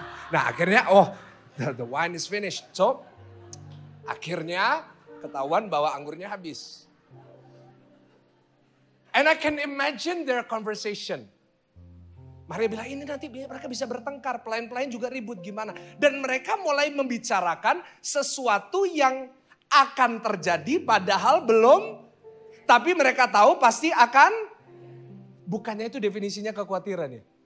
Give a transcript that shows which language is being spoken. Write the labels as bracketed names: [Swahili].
[Indonesian] Nah akhirnya [English] the wine is finished. [Indonesian] So akhirnya ketahuan bahwa anggurnya habis. [English] And I can imagine their conversation. [Indonesian] Maria bilang ini nanti mereka bisa bertengkar. Pelayan-pelayan juga ribut gimana. Dan mereka mulai membicarakan sesuatu yang akan terjadi padahal belum. Tapi mereka tahu pasti akan. Bukannya itu definisinya kekhawatiran ya.